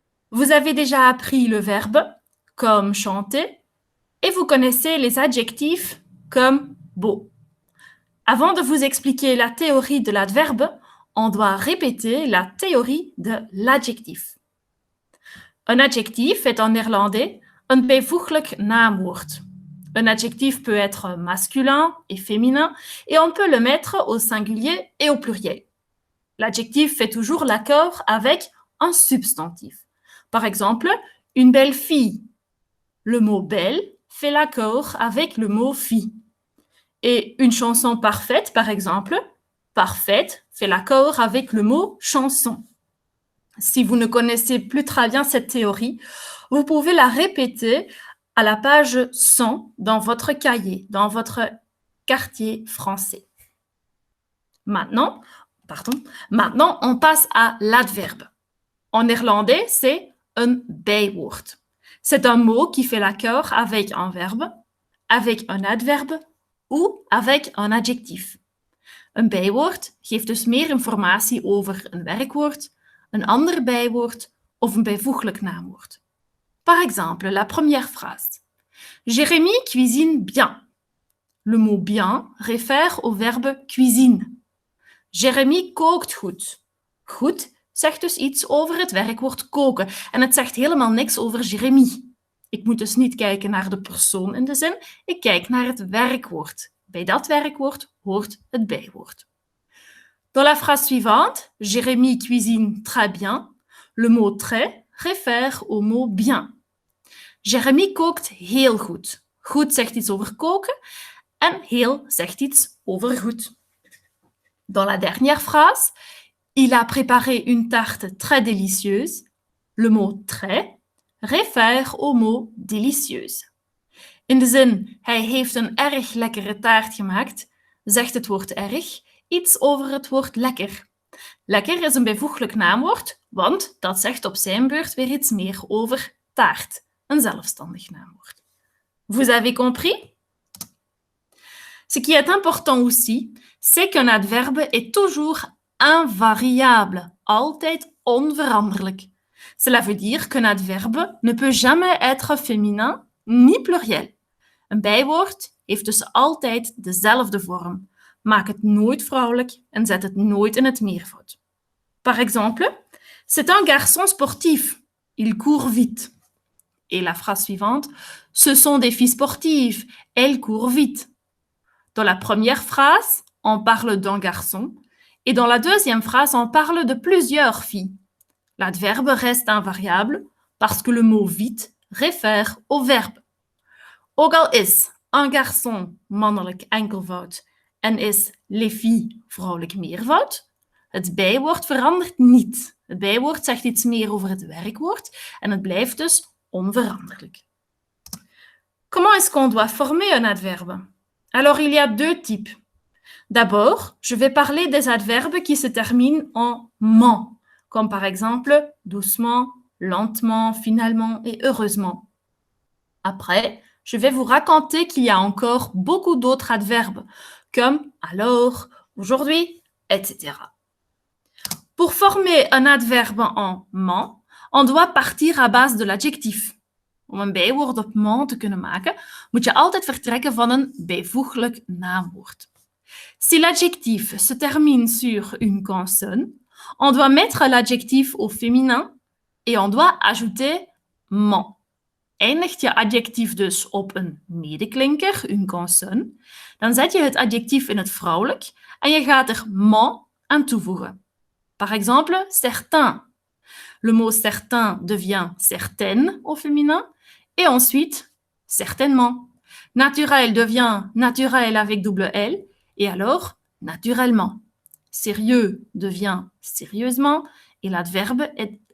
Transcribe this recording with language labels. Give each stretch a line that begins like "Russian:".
French: Vous avez déjà appris le verbe, comme chanter, et vous connaissez les adjectifs, comme beau. Avant de vous expliquer la théorie de l'adverbe, on doit répéter la théorie de l'adjectif. Un adjectif est en néerlandais een bijvoeglijk naamwoord. Un adjectif peut être masculin et féminin et on peut le mettre au singulier et au pluriel. L'adjectif fait toujours l'accord avec un substantif. Par exemple, une belle fille. Le mot belle fait l'accord avec le mot fille. Et une chanson parfaite, par exemple, parfaite fait l'accord avec le mot chanson. Si vous ne connaissez plus très bien cette théorie, vous pouvez la répéter à la page 100 dans votre cahier, dans votre quartier français. Maintenant, on passe à l'adverbe. En néerlandais, c'est een bijwoord. C'est un mot qui fait l'accord avec un verbe, avec un adverbe ou avec un adjectif.
Dutch: Een bijwoord geeft dus meer informatie over een werkwoord, een ander bijwoord of een bijvoeglijk naamwoord.
French: Par exemple, la première phrase. Jérémy cuisine bien. Le mot bien réfère au verbe cuisine.
Dutch: Jérémy kookt goed. Goed zegt dus iets over het werkwoord koken en het zegt helemaal niks over Jérémy. Ik moet dus niet kijken naar de persoon in de zin, ik kijk naar het werkwoord. Bij dat werkwoord hoort het bijwoord.
French: Dans la phrase suivante, Jérémy cuisine très bien, le mot très réfère au mot bien.
Dutch: Jérémy kookt heel goed. Goed zegt iets over koken en heel zegt iets over goed.
French: Dans la dernière phrase, il a préparé une tarte très délicieuse. Le mot très réfère au mot délicieuse.
Dutch: In de zin, hij heeft een erg lekkere taart gemaakt, zegt het woord erg iets over het woord lekker. Lekker is een bijvoeglijk naamwoord, want dat zegt op zijn beurt weer iets meer over taart, een zelfstandig naamwoord.
French: Vous avez compris? Ce qui est important aussi, c'est qu'un adverbe est toujours invariable,
Dutch: altijd onveranderlijk.
French: Cela veut dire qu'un adverbe ne peut jamais être féminin ni pluriel.
Dutch: Een bijwoord heeft dus altijd dezelfde vorm. Maak het nooit vrouwelijk en zet het nooit in het meervoud.
French: Par exemple, c'est un garçon sportif. Il court vite. Et la phrase suivante, ce sont des filles sportives. Elles courent vite. Dans la première phrase, on parle d'un garçon et dans la deuxième phrase, on parle de plusieurs filles. L'adverbe reste invariable parce que le mot vite réfère au verbe.
Dutch: Ook al is un garçon mannelijk enkelvoud en is les filles vrouwelijk meervoud, het bijwoord verandert niet. Het bijwoord zegt iets meer over het werkwoord en het blijft dus onveranderlijk.
French: Comment est-ce qu'on doit former un adverbe? Alors, il y a deux types. D'abord, je vais parler des adverbes qui se terminent en ment, comme par exemple doucement, lentement, finalement et heureusement. Après, je vais vous raconter qu'il y a encore beaucoup d'autres adverbes, comme alors, aujourd'hui, etc. Pour former un adverbe en ment, on doit partir à base de l'adjectif.
Dutch: Om een bijwoord op ment te kunnen maken, moet je altijd vertrekken van een bijvoeglijk naamwoord.
French: Si l'adjectif se termine sur une consonne, on doit mettre l'adjectif au féminin et on doit ajouter ment.
Dutch: Eindigt je adjectief dus op een medeklinker, une consonne, dan zet je het adjectief in het vrouwelijk en je gaat er ment aan toevoegen.
French: Par exemple, certain. Le mot certain devient certaine au féminin et ensuite certainement. Naturel devient naturel avec double L et alors naturellement. Sérieux devient sérieusement et l'adverbe est